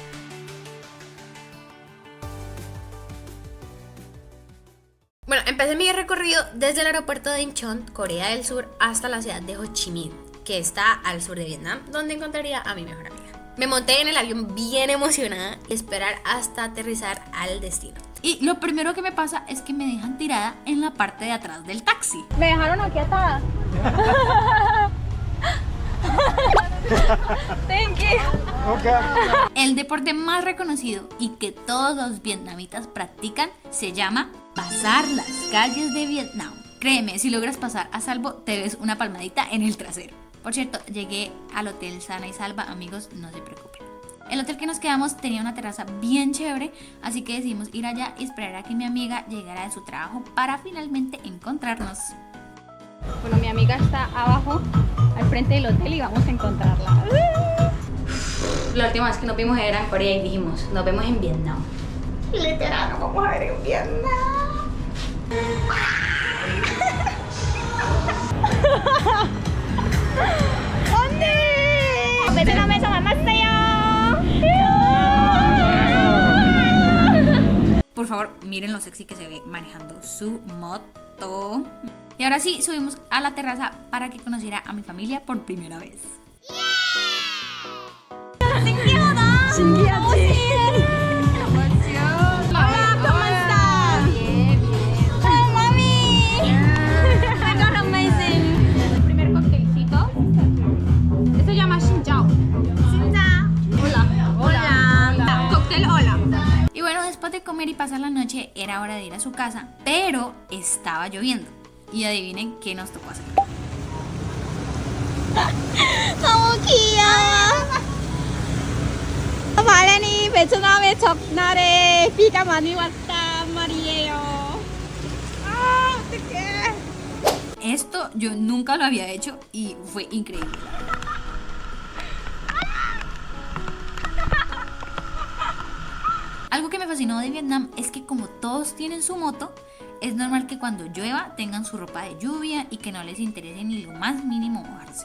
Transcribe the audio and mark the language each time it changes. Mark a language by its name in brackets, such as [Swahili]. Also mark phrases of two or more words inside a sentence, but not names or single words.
[Spanish] Bueno, empecé mi recorrido desde el aeropuerto de Incheon, Corea del Sur, hasta la ciudad de Ho Chi Minh, que está al sur de Vietnam, donde encontraría a mi mejor amiga. Me monté en el avión bien emocionada y esperar hasta aterrizar al destino. Y lo primero que me pasa es que me dejan tirada en la parte de atrás del taxi. Me dejaron aquí atada. [English] Thank you. Okay. [Spanish] El deporte más reconocido y que todos los vietnamitas practican se llama pasar las calles de Vietnam. Créeme, si logras pasar a salvo, te ves una palmadita en el trasero. Por cierto, llegué al hotel sana y salva, amigos, no se preocupen. El hotel que nos quedamos tenía una terraza bien chévere, así que decidimos ir allá y esperar a que mi amiga llegara de su trabajo para finalmente encontrarnos. Bueno, mi amiga está abajo, al frente del hotel y vamos a encontrarla. La última vez que nos vimos era en Corea y dijimos, nos vemos en Vietnam. Literal, nos vamos a ver en Vietnam. [Korean] 언니! 베트남에서 만났어요. [Spanish] Por favor, miren lo sexy que se ve manejando su moto. Y ahora sí, subimos a la terraza para que conociera a mi familia por primera vez. [Korean] 신기하다. 신기하지. [Spanish] Hola, ¿cómo estás? Bien, bien. Oh, mami. [English] I got amazing. [Spanish] El primer coctelcito. Este se llama Xinjiao. Hola. Hola. Cóctel hola. Y bueno, después de comer y pasar la noche, era hora de ir a su casa, pero estaba lloviendo. Y adivinen qué nos tocó hacer. [Korean] 너무 귀여워. 바렌이 베트남의 적날에 비가 많이 왔단 말이에요. 아, 어떡해. [Spanish] Esto yo nunca lo había hecho y fue increíble. Algo que me fascinó de Vietnam es que como todos tienen su moto, es normal que cuando llueva tengan su ropa de lluvia y que no les interese ni lo más mínimo mojarse.